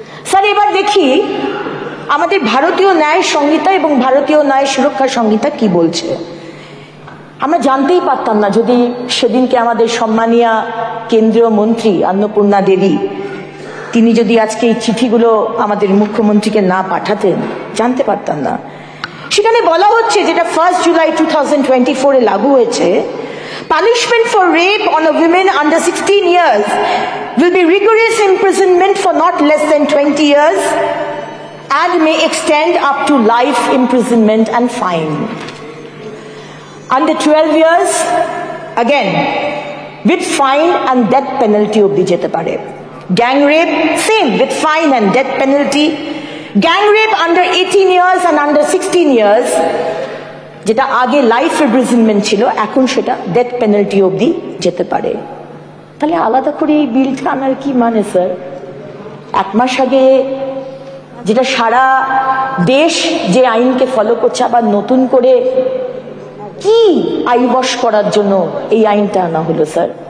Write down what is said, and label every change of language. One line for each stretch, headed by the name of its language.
Bangla: Sir, এবার দেখি আমাদের ভারতীয় ন্যায় সংহিতা এবং ভারতীয় ন্যায় সুরক্ষা সংহিতা কি বলছে। আমরা জানতেই পারতাম না যদি সেদিনকে আমাদের সম্মানীয় কেন্দ্রীয় মন্ত্রী অন্নপূর্ণা দেবী তিনি যদি আজকে এই চিঠিগুলো আমাদের মুখ্যমন্ত্রীকে না পাঠাতেন, জানতে পারতাম না। সেখানে বলা হচ্ছে, যেটা 1 জুলাই 2024 এ লাগু হয়েছে,
English: punishment for rape on a woman under 16 years will be rigorous imprisonment for not less than 20 years and may extend up to life imprisonment and fine. Under 12 years, again, with fine and death penalty
Bangla: obdi jete pare.
English: Gang rape, same, with fine and death penalty. Gang rape under 18 years and under 16 years,
Bangla: যেটা আগে life imprisonment ছিল, এখন সেটা death penalty অবধি যেতে পারে। তাহলে আলাদা করে এই বিলটা আনার কি মানে স্যার? 1 মাস আগে যেটা সারা দেশ যে আইনকে ফলো করছে, আবার নতুন করে কি আইবশ করার জন্য এই আইনটা আনা হলো স্যার?